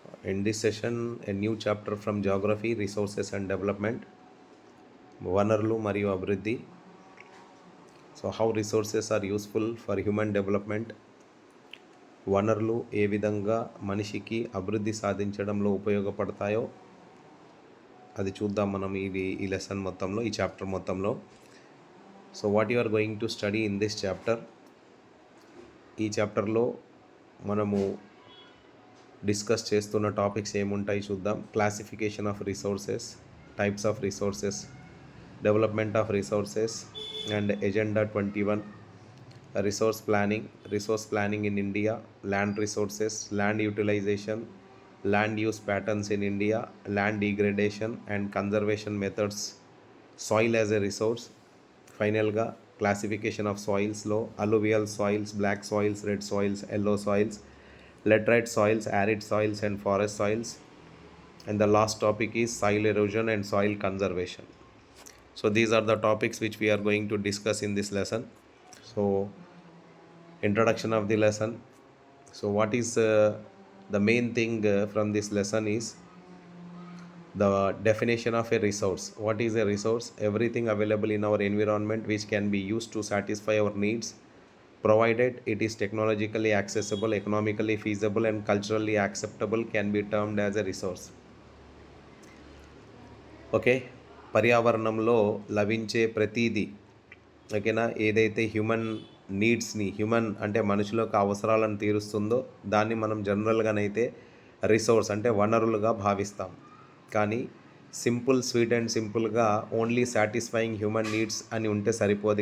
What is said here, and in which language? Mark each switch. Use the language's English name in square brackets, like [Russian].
[English] In this session, a new chapter from Geography, Resources and Development, [Telugu] వనరులు మరియు అభివృద్ధి. [English] So how resources are useful for human development. [Telugu] వనరులు ఏ విధంగా మనిషికి అభివృద్ధి సాధించడంలో ఉపయోగపడతాయో అది చూద్దాం మనం ఈ లెసన్ మొత్తంలో, ఈ చాప్టర్ మొత్తంలో. [English] So what you are going to study in this chapter. [Telugu] ఈ చాప్టర్లో మనము డిస్కస్ చేస్తున్న టాపిక్స్ ఏముంటాయి చూద్దాం. [English] Classification of resources, types of resources, development of resources and agenda 21, resource planning in India, land resources, land utilization, land use patterns in India, land degradation and conservation methods, soil as a resource. ఫైనల్గా classification of సాయిల్స్లో alluvial soils, black soils, red soils, yellow soils, laterite soils, arid soils and forest soils, and the last topic is soil erosion and soil conservation. So these are the topics which we are going to discuss in this lesson. So introduction of the lesson. So what is the main thing from this lesson is the definition of a resource. What is a resource? Everything available in our environment which can be used to satisfy our needs, provided it is technologically accessible, economically feasible and culturally acceptable, can be termed as a resource. [Telugu] Okay, పర్యావరణంలో లభించే ప్రతిదీ, ఓకేనా, ఏదైతే human నీడ్స్ని, human అంటే మనుషులకు అవసరాలను తీరుస్తుందో దాన్ని మనం జనరల్గానైతే రిసోర్స్ అంటే వనరులుగా భావిస్తాం. కానీ స్వీట్ అండ్ సింపుల్గా ఓన్లీ సాటిస్ఫైయింగ్ హ్యూమన్ నీడ్స్ అని ఉంటే సరిపోదు.